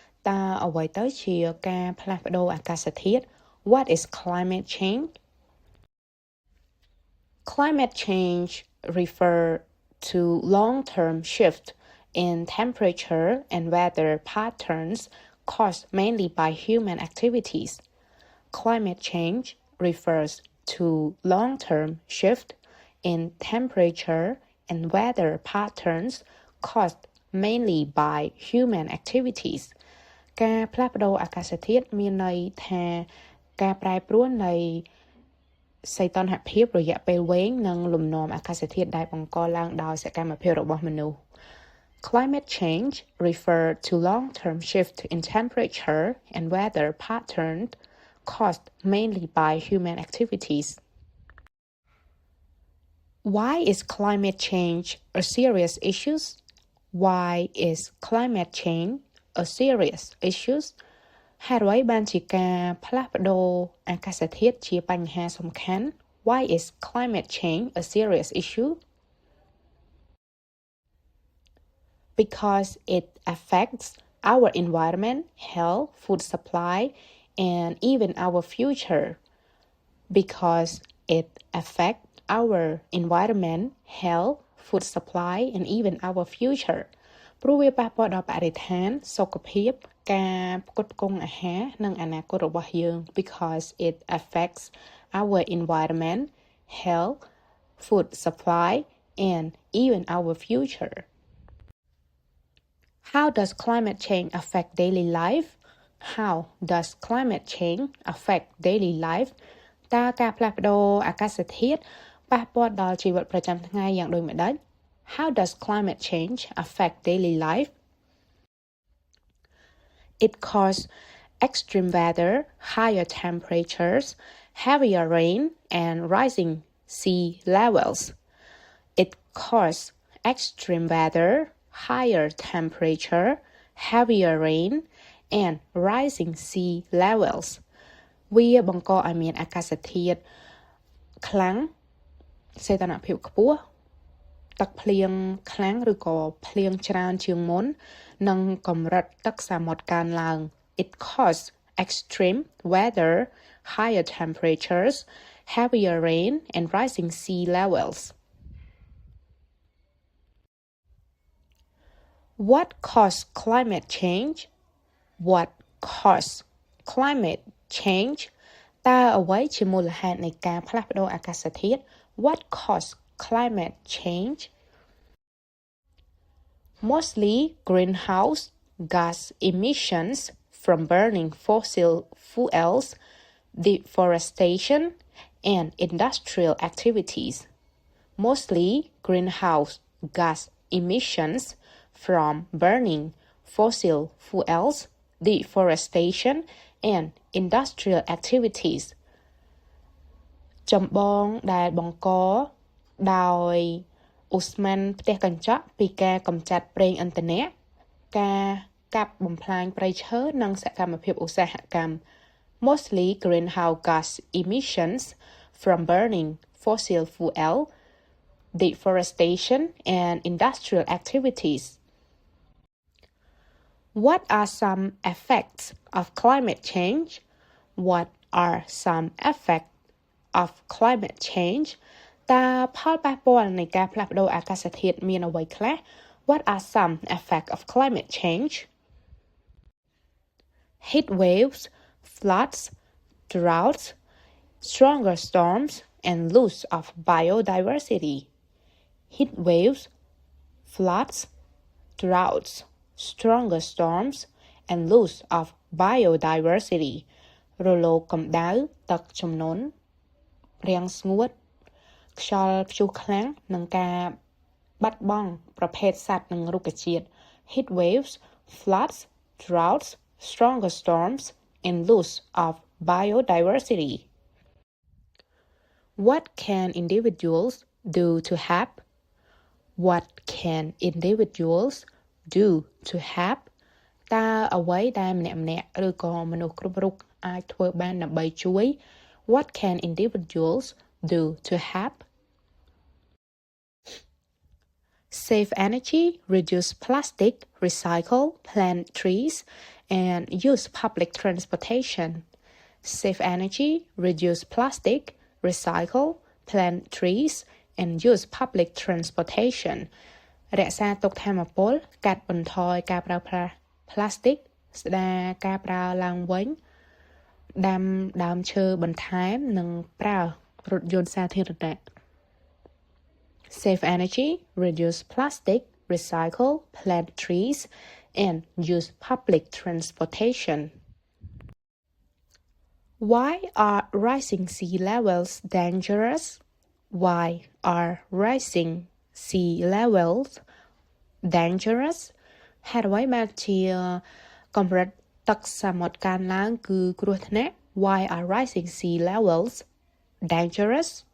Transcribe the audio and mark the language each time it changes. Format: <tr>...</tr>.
<km>តើអ្វីទៅជាការផ្លាស់ប្ដូរអាកាសធាតុ</km> <en>What is climate change? Climate change refer to long-term shift in temperature and weather patterns caused mainly by human activities. Climate change refers to long-term shift in temperature and weather patterns caused mainly by human activities.</en> <km>ការផ្លាស់ប្ដូរអាកាសធាតុមានន័យថាការប្រែប្រួលនៃសីតុណ្ហភាពរយៈពេលវែងនិងលំនាំអាកាសធាតុដែលបង្កឡើងដោយសកម្មភាពរបស់មនុស្ស</km> <en>Climate change refer to long-term shift in temperature and weather patterns caused mainly by human activities. Why is climate change a serious issue? Why is climate change a serious issue?</en> <km>ហេតុអ្វីបានជាការផ្លាស់ប្ដូរអាកាសធាតុជាបញ្ហាសំខាន់</km> <en>Why is climate change a serious issue? Because it affects our environment, health, food supply, and even our future. Because it affects our environment, health, food supply, and even our future.</en> <km>ព្រោះវាប៉ះពាល់ដល់បរិស្ថាន សុខភាព ការផ្គត់ផ្គង់អាហារ និងអនាគតរបស់យើង</km> <en>Because it affects our environment, health, food supply, and even our future. How does climate change affect daily life? How does climate change affect daily life?</en> <km>តើការផ្លាស់ប្ដូរអាកាសធាតុប៉ះពាល់ដល់ជីវិតប្រចាំថ្ងៃយ៉ាងដូចម្តេច</km> <en>How does climate change affect daily life? It causes extreme weather, higher temperatures, heavier rain, and rising sea levels. It causes extreme weather, higher temperature, heavier rain, and rising sea levels.</en> <km>វាបង្កឲ្យមានអាកាសធាតុខ្លាំងសីតុណ្ហភាពខ្ពស់ទឹកភ្លៀងខ្លាំងឬក៏ភ្លៀងច្រើនជាងមុននិងកម្រិតទឹកសមុទ្រកើនឡើង</km> <en>It causes extreme weather, higher temperatures, heavier rain, and rising sea levels. What caused climate change? What caused climate change?</en> <km>តើអ្វីជាមូលហេតុនៃការផ្លាស់ប្ដូរអាកាសធាតុ</km> <en>What caused climate change? Mostly greenhouse gas emissions from burning fossil fuels, deforestation, and industrial activities. Mostly greenhouse gas emissions from burning fossil fuels, deforestation, and industrial activities.</en> <km>ចម្បងដែលបង្កដោយឧស្ម័នផ្ទះកញ្ចក់ពីការកម្ចាត់ប្រេងឥន្ធនៈការកាប់បំផ្លាញព្រៃឈើនិងសកម្មភាពឧស្សាហកម្ម</km> <en>Mostly greenhouse gas emissions from burning fossil fuel, deforestation, and industrial activities. What are some effects of climate change? What are some effects of climate change?</en> <km>តើផលប៉ះពាល់នៃការផ្លាស់ប្ដូរអាកាសធាតុមានអ្វីខ្លះ</km> <en>What are some effects of climate change? Heat waves, floods, droughts, stronger storms, and loss of biodiversity. Heat waves, floods, droughts, stronger storms, and loss of biodiversity.</en> <km>រលកកម្ដៅទឹកជំនន់រាំងស្ងួតខ្យល់ព្យុះខ្លាំងនិងការបាត់បង់ប្រភេទសត្វនិងរុក្ខជាតិ</km> <en>Heat waves, floods, droughts, stronger storms, and loss of biodiversity. What can individuals do to help? What can individuals do to help?</en> <km>តើអ្វីដែលម្នាក់ៗឬក៏មនុស្សគ្រប់រូបអាចធ្វើបានដើម្បីជួយ</km> <en>What can individuals do to help? Save energy, reduce plastic, recycle, plant trees, and use public transportation. Save energy, reduce plastic, recycle, plant trees, and use public transportation.</en> <km>រក្សាទុកថាមពលកាត់បន្ថយការប្រើប្រាស់ plastic ស្ដារការប្រើឡើងវិញដាំដើមឈើបន្ថែមនិងប្រើរថយន្តសាធារណៈ</km> <en>Save energy, reduce plastic, recycle, plant trees, and use public transportation. Why are rising sea levels dangerous? Why are rising sea levels dangerous?</en> <km>ហេតុអ្វីបានជាកម្រិតទឹកសមុទ្រកើនឡើងគឺគ្រោះថ្នាក់</km> <en>Why are rising sea levels dangerous?</en>